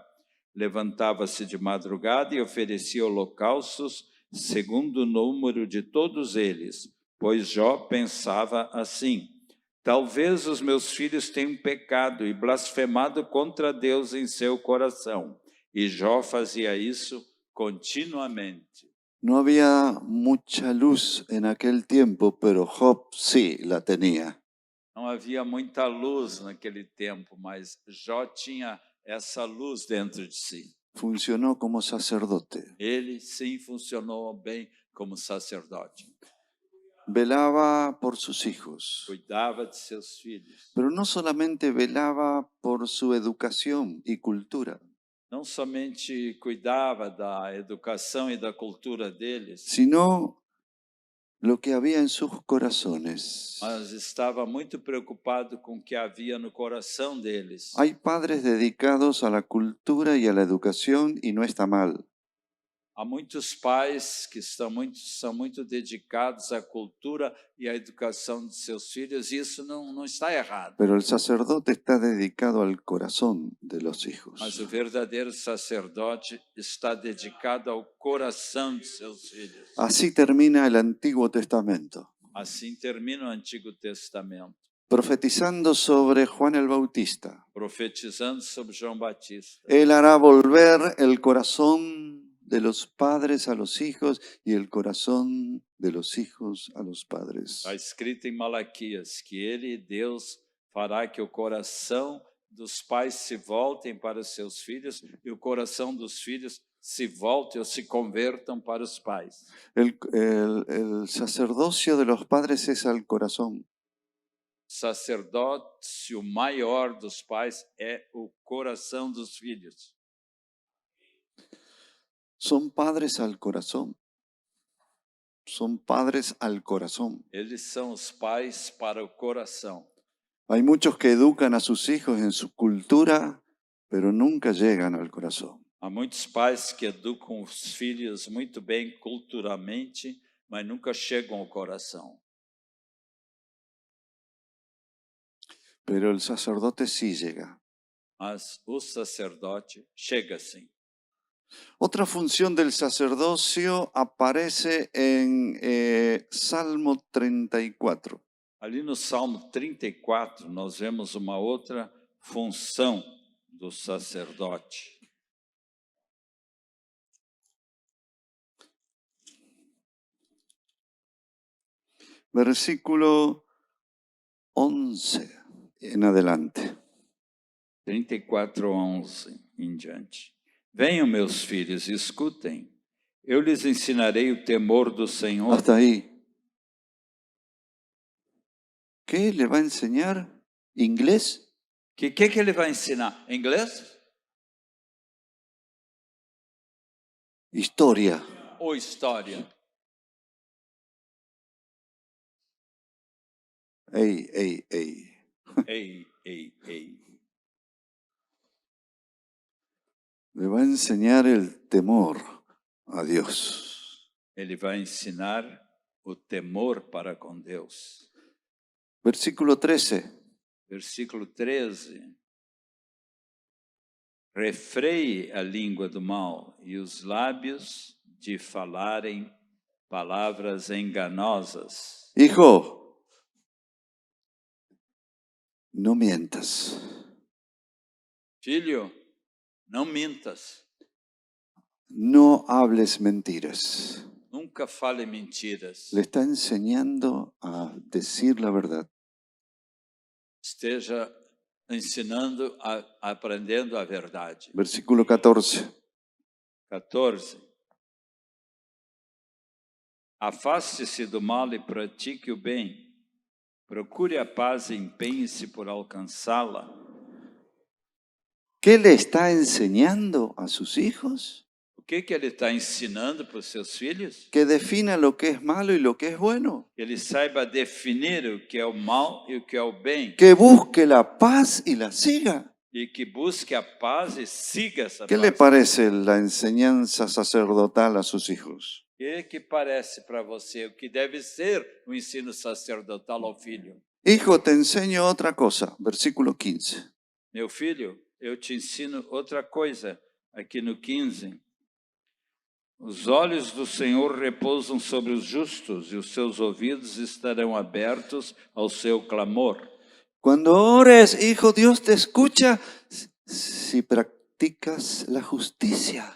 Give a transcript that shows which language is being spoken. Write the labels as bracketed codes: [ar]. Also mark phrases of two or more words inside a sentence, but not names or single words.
[pt] Levantava-se de madrugada e oferecia holocaustos segundo o número de todos eles, pois Jó pensava assim: talvez os meus filhos tenham pecado e blasfemado contra Deus em seu coração. E Jó fazia isso continuamente. [es] No había mucha luz en aquel tiempo, pero Job sí la tenía. [pt] Não havia muita luz naquele tempo, mas Jó tinha essa luz dentro de si. [es] Funcionó como sacerdote. [pt] Ele sim funcionou bem como sacerdote. [es] Velaba por sus hijos, [pt] Cuidava de seus filhos. [es] pero no solamente velaba por su educación y cultura, [pt] Não somente cuidava da educação e da cultura deles, [es] sino lo que había en sus corazones. [pt] mas estava muito preocupado com o que havia no coração deles. [es] Hay padres dedicados a la cultura y a la educación y no está mal. [pt] Há muitos pais que são muito dedicados à cultura e à educação de seus filhos, e isso não está errado. [es] Pero el sacerdote está dedicado al corazón de los hijos. [pt] Mas o verdadeiro sacerdote está dedicado ao coração de seus filhos. [es] Así termina el Antiguo Testamento, [pt] Assim termina o Antigo Testamento, [es] profetizando sobre Juan el Bautista. [pt] profetizando sobre João Batista. [es] Él hará volver el corazón de los padres a los hijos y el corazón de los hijos a los padres. [pt] Está escrito em Malaquias que ele, Deus, fará que o coração dos pais se voltem para os seus filhos e o coração dos filhos se volte ou se convertam para os pais. [es] El sacerdocio de los padres es al corazón. [pt] Sacerdócio maior dos pais é o coração dos filhos. [es] Son padres al corazón. Son padres al corazón. [pt] Eles são os pais para o coração. [es] Hay muchos que educan a sus hijos en su cultura, pero nunca llegan al corazón. [pt] Há muitos pais que educam os filhos muito bem culturalmente, mas nunca chegam ao coração. [es] Pero el sacerdote sí llega. [pt] Mas o sacerdote chega sim. [es] Otra función del sacerdocio aparece en Salmo 34. [pt] Ali no Salmo 34, nós vemos uma outra função do sacerdote. [es] Versículo 11 en adelante. [pt] 34:11 em diante. Venham, meus filhos, escutem. Eu lhes ensinarei o temor do Senhor. [es] Hasta ahí. ¿Qué le va a enseñar? ¿Inglés? [pt] Que ele vai ensinar? Inglês [es] Historia. [pt] ou história? Ey, ey, ey. Ei. [es] Le va a enseñar el temor a Dios. [pt] Ele vai ensinar o temor para com Deus. [es] Versículo 13. [pt] Versículo 13. Refreie a língua do mal e os lábios de falarem palavras enganosas. [es] Hijo, no mientas. [pt] Filho, não mintas. [es] No hables mentiras. [pt] Nunca fale mentiras. [es] Le está enseñando a decir la verdad. [pt] esteja ensinando, aprendendo a verdade. [es] Versículo 14. [pt] 14. Afaste-se do mal e pratique o bem. Procure a paz e empenhe-se por alcançá-la. [es] ¿Qué le está enseñando a sus hijos? [pt] O que ele está ensinando para os seus filhos? [es] Que defina lo que es malo y lo que es bueno. [pt] Que ele saiba definir o que é o mal e o que é o bem. [es] Que busque la paz y la siga. [pt] E que busque a paz e siga essa [es] ¿Qué [pt] paz. [es] le parece la enseñanza sacerdotal a sus hijos? [pt] O que parece para você o que deve ser o ensino sacerdotal ao filho? [es] Hijo, te enseño otra cosa. Versículo 15. [pt] Meu filho, eu te ensino outra coisa, aqui no 15. Os olhos do Senhor repousam sobre os justos e os seus ouvidos estarão abertos ao seu clamor. [es] Cuando ores, hijo, Dios te escucha si practicas la justicia.